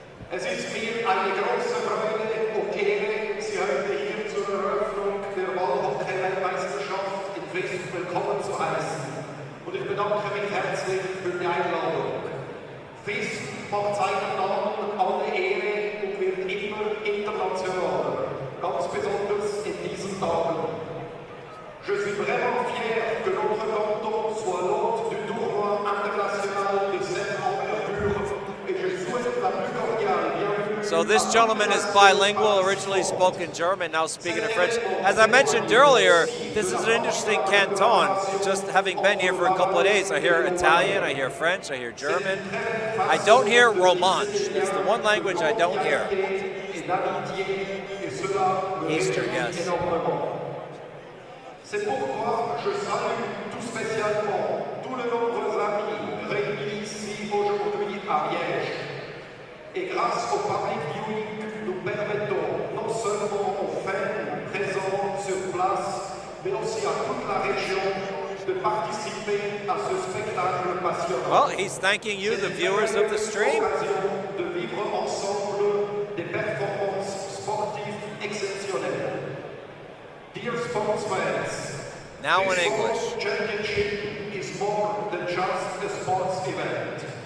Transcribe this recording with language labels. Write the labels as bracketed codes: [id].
[de] Es ist mir eine große Freude und Ehre, Sie heute hier zur Eröffnung der Wallhockey-Weltmeisterschaft in Visp willkommen zu heißen. Und ich bedanke mich herzlich für die Einladung. Visp macht seinen Namen alle Ehre und wird immer internationaler, ganz besonders in diesen Tagen. [fr] Je suis vraiment fier que notre canton soit l'hôte du tournoi international de cette envergure et je souhaite la plus cordiale bienvenue. [en] So this gentleman is bilingual, originally spoke in German, now speaking in French. As I mentioned earlier, this is an interesting canton. Just having been here for a couple of days, I hear Italian, I hear French, I hear German. I don't hear Romanche. It's the one language I don't hear. Easter, yes. [fr] C'est pourquoi je salue tout spécialement tous les nombreux amis réunis ici aujourd'hui à Liège. Et grâce au public viewing, nous permettons non seulement aux fans présents sur place, mais aussi à toute la région de participer à ce spectacle passionnant. [en] Well, he's thanking you, the viewers of the stream. [fr] De vivre ensemble des performances sportives exceptionnelles. [en] Dear sports fans, Now in this English. World Championship is more than just a sports event.